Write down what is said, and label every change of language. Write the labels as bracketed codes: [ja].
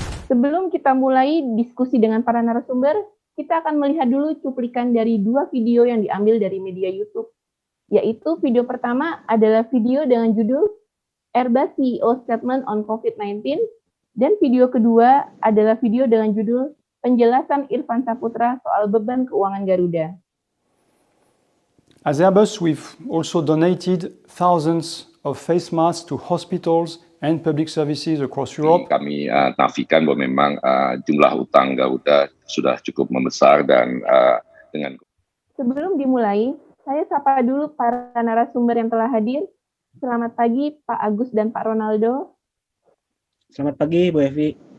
[id] Sebelum kita mulai diskusi dengan para narasumber, kita akan melihat dulu cuplikan dari 2 video yang diambil dari media YouTube, yaitu video pertama adalah video dengan judul Airbus CEO Statement on COVID-19, dan video kedua adalah video dengan judul penjelasan Irfan Saputra soal beban keuangan Garuda. [en] As Airbus, we've also donated thousands of face masks to hospitals and public services across Europe. [id] Kami nafikan bahwa memang jumlah utang Garuda sudah cukup membesar dan dengan. Sebelum dimulai, saya sapa dulu para narasumber yang telah hadir. Selamat pagi Pak Agus dan Pak Ronaldo. Selamat pagi Bu Evi.